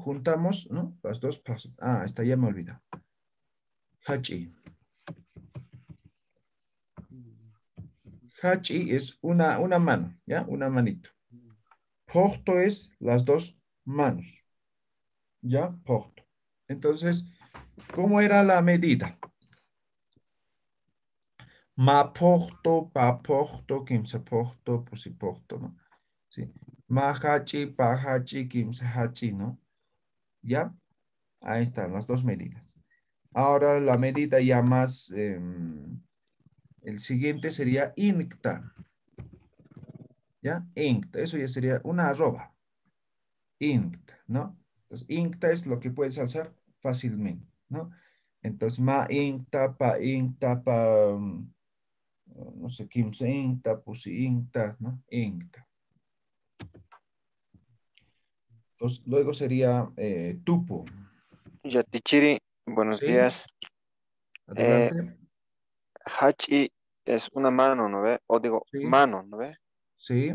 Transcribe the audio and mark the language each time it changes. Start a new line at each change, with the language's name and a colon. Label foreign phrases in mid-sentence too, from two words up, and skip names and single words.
Spanish: Juntamos, ¿no? Las dos pasos. Ah, esta ya me olvidé. Hachi. Hachi es una mano, ¿ya? Una manito. Porto es las dos manos, ¿ya? Porto. Entonces, ¿cómo era la medida?
Aymara: Ma porto, pa porto, kimsa porto, pusi porto,
Spanish: ¿no? Sí.
Aymara: Ma hachi, pa hachi, kimsa hachi,
Spanish: ¿no? ¿Ya? Ahí están las dos medidas. Ahora la medida ya más, el siguiente sería incta. ¿Ya? Incta, eso ya sería una arroba. Incta, ¿no? Entonces, incta es lo que puedes alzar fácilmente, ¿no? Entonces,
Aymara: ma incta, pa,
Spanish: no sé,
Aymara: quimse incta, pusi incta,
Spanish: ¿no? Incta. Entonces, luego sería tupo. Yatichiri, buenos ¿Sí? días. Adelante. Hachi es una mano, ¿no ve? O digo, Sí, mano, ¿no ve? sí.